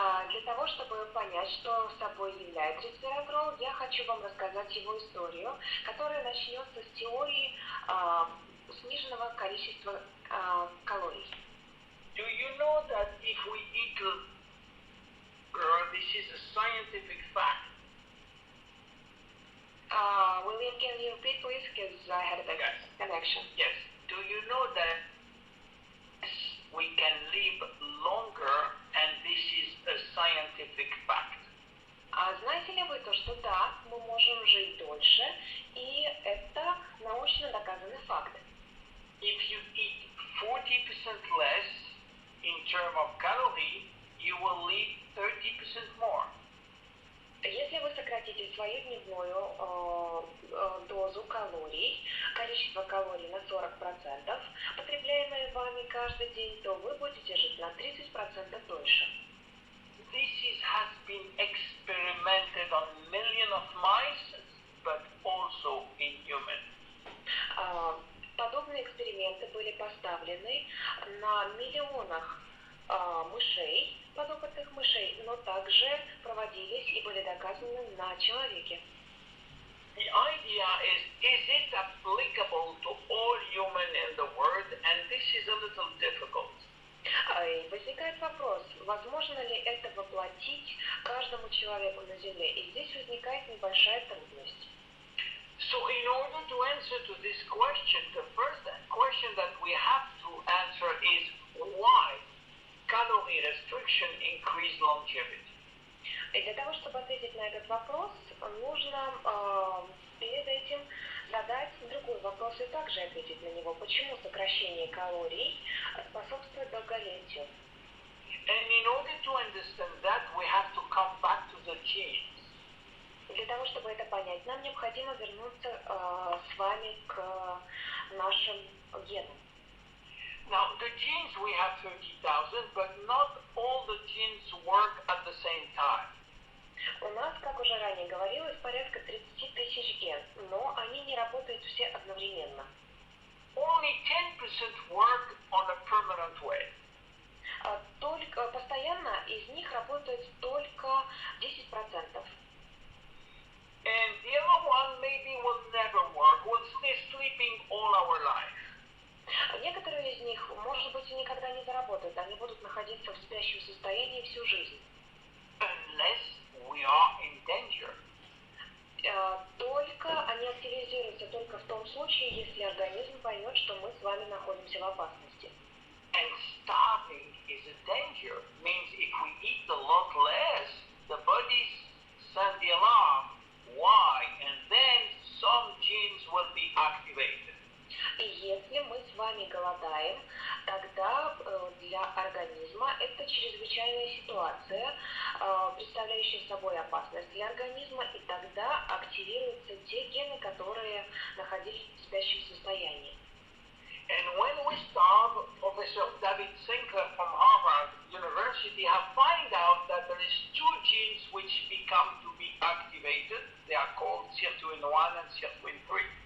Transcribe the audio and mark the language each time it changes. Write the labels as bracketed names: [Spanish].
[Russian] Для того, чтобы понять, что собой является ресвератрол, я хочу вам рассказать его историю, которая начнется с теории сниженного количества калорий. [English] Do you know that if we eat this is a scientific fact? William, can you repeat, please? Because I had a bad connection. Yes. Do you know that we can live longer, and this is a scientific fact? [Russian] Знаете ли вы то, что да, мы можем жить дольше, и это научно научно доказанный факт. [English] If you eat 40% less in terms of calorie, you will live 30% more. [Russian] Если вы сократите свою дневную дозу калорий, количество калорий на 40%, потребляемое вами каждый день, то вы будете жить на 30% дольше. [English] Has been experimented on millions of mice, but also in humans. [Russian] Подобные эксперименты были поставлены на миллионах мышей, подопытных мышей, но также проводились и были доказаны на человеке. [English] The idea is it applicable to all humans in the world? And this is a little difficult. [Russian] И возникает вопрос, возможно ли это воплотить каждому человеку на Земле? И здесь возникает небольшая трудность. [English] So in order to answer to this question, the first question that we have to answer is why calorie restriction increase longevity? [Russian] И для того, чтобы ответить на этот вопрос, нужно перед этим задать другой вопрос и также ответить на него. Почему сокращение калорий способствует долголетию? [English] And in order to understand that, we have to come back to the genes. [Russian] Для того, чтобы это понять, нам необходимо вернуться с вами к нашим генам. [English] Now, the genes, we have 30,000, but not all the genes work at the same time. [Russian] У нас, как уже ранее говорилось, порядка 30 тысяч ген, но они не работают все одновременно. [English] Only 10% work on a permanent way. [Russian] Только постоянно из них работает только 10%. [English] And the other one maybe will never work, will stay sleeping all our life. [Russian] Некоторые из них, может быть, и никогда не заработают, они будут находиться в спящем состоянии всю жизнь. [English] Unless we are in danger. [Russian] Только они активизируются только в том случае, если организм поймет, что мы с вами находимся в опасности. [English] And starving is a danger. Means if we eat a lot less, the bodies send the alarm. Why? And then some genes will be activated. [Russian] И если мы с вами голодаем, тогда для организма это чрезвычайная ситуация, представляющая собой опасность для организма, и тогда активируются те гены, которые находились в спящем состоянии. [English] And when we starve, Professor David Sinclair from Harvard University have found out that there is two genes which become to be activated. They are called sirtuin-1 and sirtuin-3.